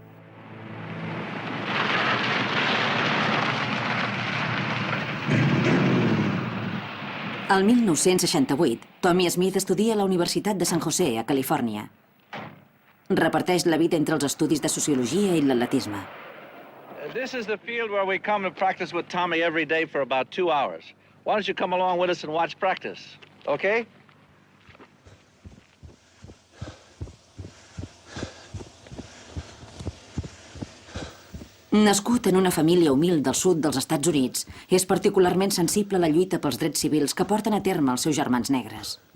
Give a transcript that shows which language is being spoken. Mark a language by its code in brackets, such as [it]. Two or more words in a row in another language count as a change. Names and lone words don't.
[ca] El 1968, Tommy Smith estudia a la Universitat de San José, a Califòrnia. Reparteix la vida entre els estudis de sociologia i l'atletisme. [en] This is the field where we come to practice with Tommy every day for about 2 hours. Why don't you come along with us and watch practice, okay? [ca] Nascut en una família humil del sud dels Estats Units, és particularment sensible a la lluita pels drets civils que porten a terme els seus germans negres.